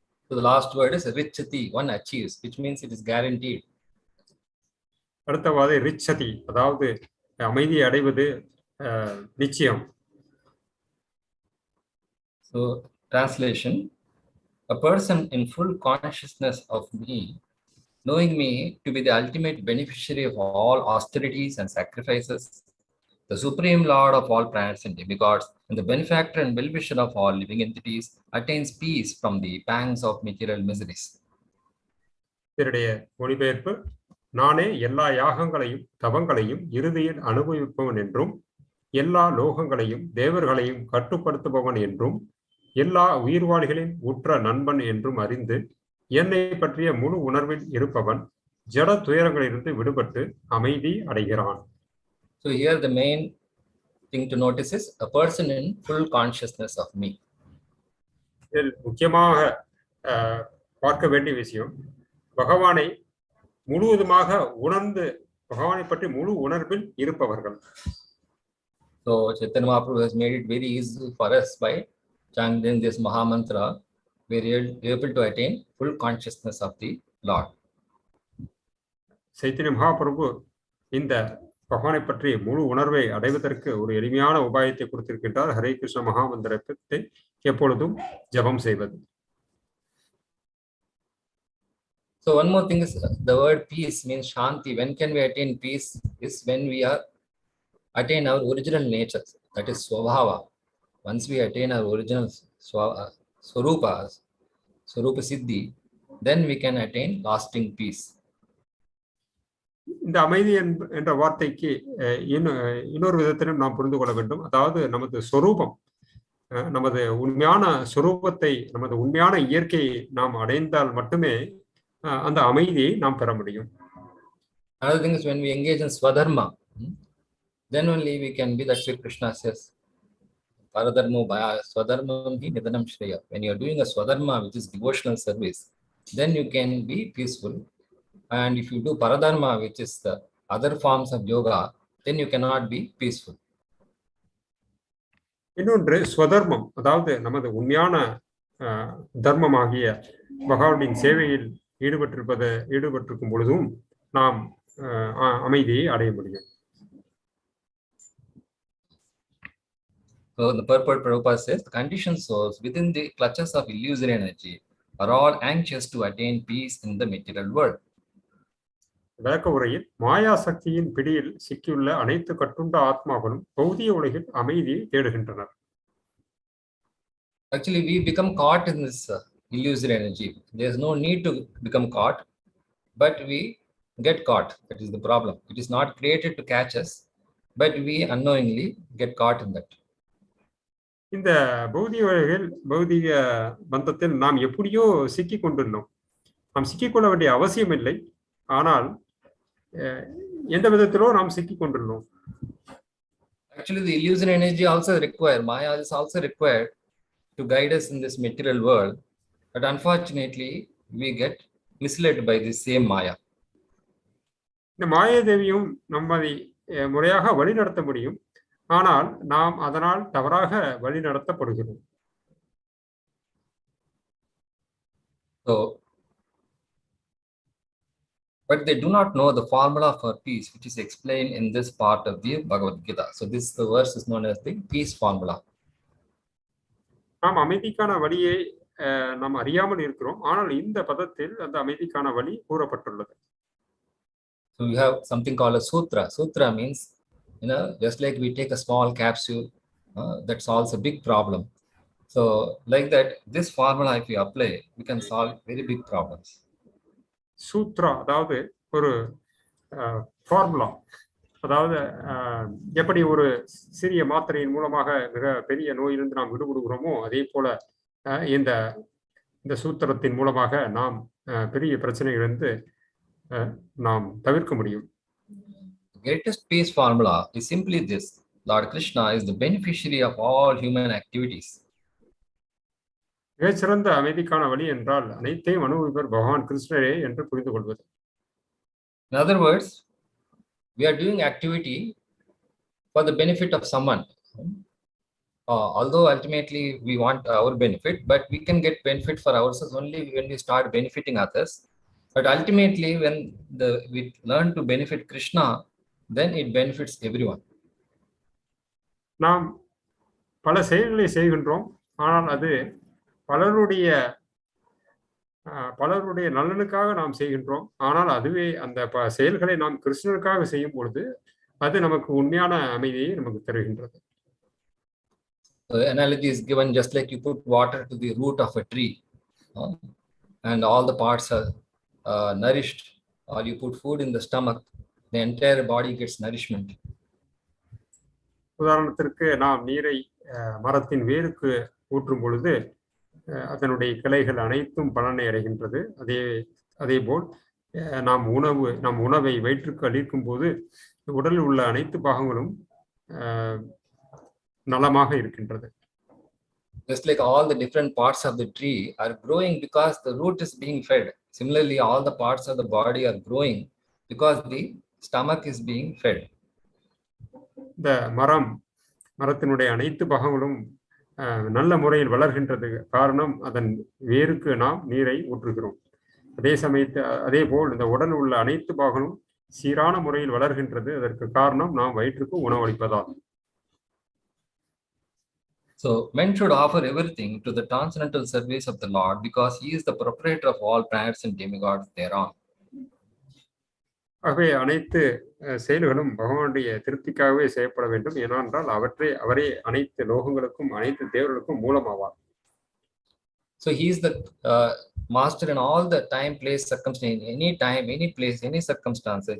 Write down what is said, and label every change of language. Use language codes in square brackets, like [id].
[en] So the last word is ṛcchati, one achieves, which means it is guaranteed. [ta] அடுத்தவாறு ṛcchati, அதாவது அமைதியை அடைவது நிச்சயம். [en] So translation: a person in full consciousness of me, knowing me to be the ultimate beneficiary of all austerities and sacrifices, the supreme lord of all planets and demigods, and the benefactor and well-wisher of all living entities, attains peace from the pangs of material miseries. [ta] இதனுடைய மொழிபெயர்ப்பு: நானே எல்லா யாகங்களையும் தவங்களையும் இறுதியில் அனுபவிப்பவன் என்றும், எல்லா லோகங்களையும் தேவர்களையும் கட்டுப்படுத்துபவன் என்றும், எல்லா உயிர்வாளிகளின் உற்ற நண்பன் என்றும் அறிந்து என்னை பற்றிய முழு உணர்வில் இருப்பவன் ஜட துயரங்களிலிருந்து விடுபட்டு அமைதி அடைகிறான். [en] So here the main thing to notice is a person in full consciousness of me. [ta] இதில் முக்கியமாக பார்க்க வேண்டிய விஷயம், பகவானை முழுவதுமாக உணர்ந்து பகவானை பற்றி முழு உணர்வில் இருப்பவர்கள். [en] So Chaitanya Mahaprabhu has made it very easy for us by chanting this Maha Mantra. We are able to attain full consciousness of the Lord. [ta] Chaitanya Mahaprabhu இந்த பகவானை பற்றி முழு உணர்வை அடைவதற்கு ஒரு எளிமையான உபாயத்தை கொடுத்திருக்கின்றார். ஹரே கிருஷ்ண மகாமந்திரத்தை எப்பொழுதும் ஜபம் செய்வது. [en] So one more thing is the word peace means shanti. When can we attain peace? Is when we attain our original nature, that is swabhava. Once we attain our original swarupa siddhi, then we can attain lasting peace. [ta] இந்த அமைதி என்ற வார்த்தைக்கு இன்னொரு விதத்திலும் நாம் புரிந்து கொள்ள வேண்டும். அதாவது நமது சொரூபம், நமது உண்மையான சொரூபத்தை, நமது உண்மையான இயற்கையை நாம் அடைந்தால் மட்டுமே அந்த அமைதியை நாம் பெற முடியும். [en] Another thing is when we engage in swadharma, then only we can be, that's what Kṛṣṇa says. [sa] Paradharmo bhaya swadharmam hi nidanam shreya. [en] When you are doing a swadharma, which is devotional service, then you can be peaceful. And if you do paradharma, which is the other forms of yoga, then you cannot be peaceful. [ta] இன்னொன்று ஸ்வதர்மம், அதாவது நமது உண்மையான தர்மமாகிய பகவானின் சேவையில் ஈடுபட்டிருக்கும் பொழுதும் நாம் அமைதியை அடைய முடியும். [en] So the purport Prabhupada says, the conditioned souls within the clutches of illusory energy are all anxious to attain peace in the material world. [ta] விளக்க உரையில் மாயா சக்தியின் பிடியில் சிக்கியுள்ள அனைத்து கட்டுண்ட ஆத்மாக்களும் பௌதிக உலகில் அமைதியை தேடுகின்றனர். [en] Actually, we become caught in this illusory energy. There is no need to become caught, but we get caught. That is the problem. It is not created to catch us, but we unknowingly get caught in that. [ta] இந்த பௌதிக பந்தத்தில் நாம் எப்படியோ சிக்கிக் கொண்டுள்ளோம். நாம் சிக்கிக்கொள்ள வேண்டிய அவசியம் இல்லை, ஆனால் எந்த விதத்திலோ நாம் சிக்கிக் கொண்டுள்ளோம். [en] Actually, the illusory energy also required, Maya is also required to guide us in this material world, but unfortunately we get misled by the same Maya. [ta] இந்த மாயாதேவியும் நம்மை முறையாக வழி நடத்த முடியும், ஆனால் நாம் அதனால் தவறாக வழி நடத்தப்படுகிறோம். [en] So, but they do not know the formula for peace, which is explained in this part of the Bhagavad Gita. So the verse is known as the peace formula. [ta] நாம் அமைதிக்கான வழியை நாம் அறியாமல் இருக்கிறோம், ஆனால் இந்த பதத்தில் அந்த அமைதிக்கான வழி கூறப்பட்டுள்ளது. [en] So we have something called a sutra. Sutra means, just like we take a small capsule, that solves a big problem. So like that, this formula, if we apply, we can solve very big problems. [ta] சூத்ரா அதாவது ஒரு formula, அதாவது எப்படி ஒரு சிறிய மாத்திரையின் மூலமாக மிக பெரிய நோயிலிருந்து நாம் விடுபடுகிறோமோ, அதே போல இந்த சூத்திரத்தின் மூலமாக நாம் பெரிய பிரச்சனைகளிலிருந்து நாம் தவிர்க்க முடியும். [en] The greatest peace formula is simply this: Lord Kṛṣṇa is the beneficiary of all human activities. [ta] மிகச்சிறந்த அமைதிக்கான வழி என்றால் அனைத்தையும் அனுபவிப்பவர் பகவான் கிருஷ்ணரே என்று புரிந்து கொள்வது. [en] In other words, we are doing activity for the benefit of someone. Although ultimately we want our benefit, but we can get benefit for ourselves only when we start benefiting others. But ultimately, when we learn to benefit Kṛṣṇa, then it benefits everyone. [ta] நாம் பல செயல்களை செய்கின்றோம், ஆனால் அது பலருடைய நலனுக்காக நாம் செய்கின்றோம். ஆனால் அதுவே அந்த செயல்களை நாம் கிருஷ்ணனுக்காக செய்யும் பொழுது அது நமக்கு உண்மையான அமைதியை நமக்கு தருகின்றது. [en] The analogy is given just like you put water to the root of a tree, and all the parts are nourished, or you put food in the stomach, the entire body gets nourishment. [ta] உதாரணத்திற்கு நாம் நீரை மரத்தின் வேருக்கு ஊற்றும் பொழுது அதனுடைய கிளைகள் அனைத்தும் பலனை அடைகின்றது. அதேபோல் நாம் உணவை வயிற்றுக்கு அளிக்கும் போது உடலில் உள்ள அனைத்து பாகங்களும் நலமாக இருக்கின்றது. [en] Just like all the different parts of the tree are growing because the root is being fed. Similarly, all the parts of the body are growing because the stomach is being fed. [ta] இந்த மரத்தினுடைய அனைத்து பாகங்களும் நல்ல முறையில் வளர்கின்றது காரணம் அதன் வேருக்கு நாம் நீரை ஊற்றுகிறோம். அதே போல் இந்த உடல் உள்ள அனைத்து பாகங்களும் சீரான முறையில் வளர்கின்றது. அதற்கு காரணம் நாம் வயிற்றுக்கு உணவளிப்பதால். [en] So men should offer everything to the transcendental service of the Lord because he is the proprietor of all planets and demigods thereon. [ta] ஆகவே அனைத்து செயல்களும் பகவானுடைய திருப்திக்காகவே செய்யப்பட வேண்டும். ஏனென்றால் அவரே அனைத்து லோகங்களுக்கும் அனைத்து தேவர்களுக்கும் மூலமாவார். [en] So he is the master in all the time, place, circumstance, any time, any place, any circumstances.